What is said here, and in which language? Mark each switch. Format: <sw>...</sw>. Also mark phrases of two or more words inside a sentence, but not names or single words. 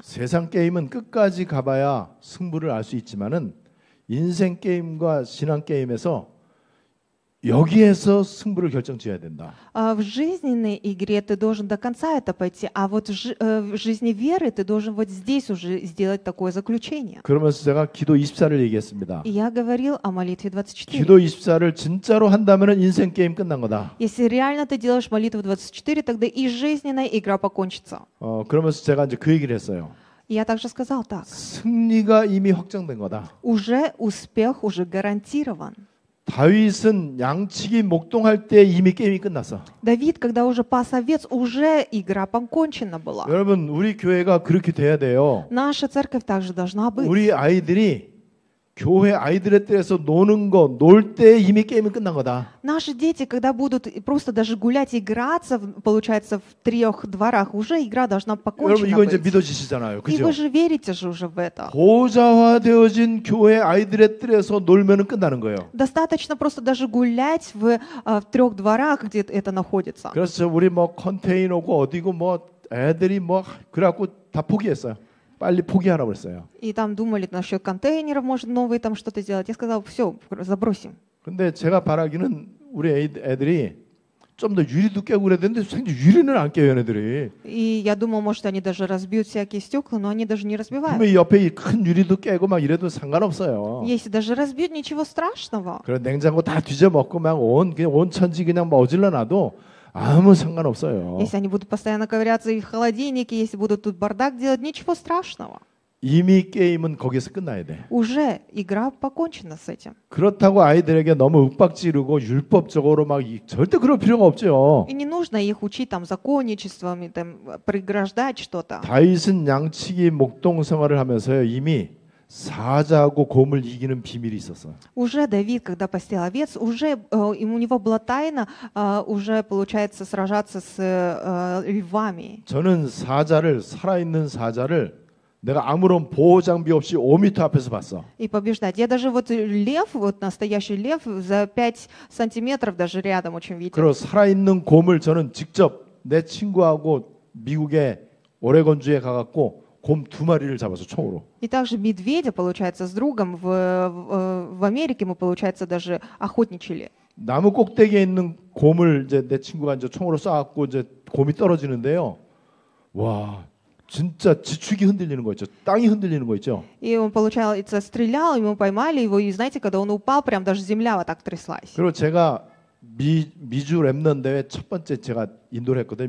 <ko>세상 게임은 끝까지 가봐야 승부를 알 수 있지만은 인생 게임과 신앙 게임에서 여기에서 승부를 결정지어야 된다.</ko> <ru>В жизненной игре ты должен до конца это пойти, а вот в жизни веры ты должен вот здесь уже сделать такое заключение.</ru> <ko>그러면서 제가 기도 24를 얘기했습니다.</ko> <ru>И я говорил о молитве 24.</ru> <ko>기도 24를 진짜로 한다면 인생 게임 끝난 거다.</ko> <ru>Если реально ты делаешь молитву 24, тогда и жизненная игра покончится.</ru> <ko>그러면서 제가 이제 그 얘기를 했어요.</ko> <ru>И я также сказал так.</ru> <ko>승리가 이미 확정된 거다.</ko> <ru>Уже успех уже гарантирован.</ru> <ko>다윗은 양치기 목동할 때 이미 게임이 끝났어.</ko> <ru>Давид, когда уже пас овец, уже игра покончена была.</ru> <ko>여러분, 우리 교회가 그렇게 돼야 돼요.</ko> <ru>Наша церковь также должна быть.</ru> <ko>우리 아이들이 교회 아이들의 때에서 노는 거, 놀 때 이미 게임이 끝난 거다.</ko> <ru>Наши дети, когда будут просто даже гулять, играться, получается, в 3 дворах, уже игра должна</ru> <ko>여러분,</ko> <ru>покончена</ru> <ko>이거 이제</ko> <ru>быть.</ru> <ko>믿어지시잖아요.</ko> <ru>И</ru> <ko>그죠?</ko> <ru>вы же верите же уже в это.</ru> <ko>보좌화되어진 교회 아이들의 뜰에서 놀면은 끝나는 거예요.</ko> <ru>Достаточно просто даже гулять в 3 дворах, где это находится.</ru> <ko>그래서 우리 뭐 컨테이너고 어디고 뭐 애들이 뭐 그래갖고 다 포기했어요. 빨리 포기하라고 했어요.</ko> <ru>И там думали насчет контейнеров, может, новые там что-то сделать. Я сказал, все, забросим.</ru> <ko>근데 제가 바라기는 우리 애들이 좀 더 유리도 깨고 그래야 되는데 생전 유리는 안 깨요, 얘네들이.</ko> <ru>И я думал, может, они даже разбьют всякие стекла, но они даже не разбивают.</ru> <ko>분명히 옆에 이 큰 유리도 깨고 막 이래도 상관없어요.</ko> <ru>Если даже разбьют, ничего страшного.</ru> <ko>그런 냉장고 다 뒤져 먹고 막 그냥 온 천지 그냥 뭐 어질러 놔도 아무 상관없어요.</ko> <ru>Если они будут постоянно ковыряться и в холодильнике, если будут тут бардак делать, ничего страшного.</ru> <ko>이미 게임은 거기서 끝나야 돼.</ko> <ru>Уже игра покончена с этим.</ru> <ko>그렇다고 아이들에게 너무 윽박지르고 율법적으로 막 절대 그럴 필요가 없죠.</ko> <ru>И не нужно их учить там законничеством, там, преграждать что-то.</ru> <ko>다윗은 양치기 목동 생활을 하면서요 이미 사자하고 곰을 이기는 비밀이 있었어.</ko> <ru>Уже Давид, когда пастил овец, уже у него была тайна, уже получается сражаться с львами.</ru> <ko>저는 사자를 살아있는 사자를 내가 아무런 보호 장비 없이 5m 앞에서 봤어.</ko> <ru>И побеждать. Я даже вот лев, вот настоящий лев, за 5 сантиметров даже рядом очень видел.</ru> <ko>그리고 살아있는 곰을 저는 직접 내 친구하고 미국의 오레곤주에 가갖고 곰 2마리를 잡아서 총으로.</ko> <ru>И также медведя, получается, с другом в Америке мы, получается, даже охотничали.</ru> <ko>나무 꼭대기에 있는 곰을 이제 내 친구가 이제 총으로 쏴갖고 이제 곰이 떨어지는데요. 와. 진짜 지축이 흔들리는 거 있죠. 땅이 흔들리는 거 있죠.</ko> <ru>И он, получается, стрелял, и мы поймали его, и знаете, когда он упал, прям даже земля вот так тряслась.</ru> <ko>그리고 제가 미주 랩넌 대회 첫 번째 제가 인도를 했거든요.</ko>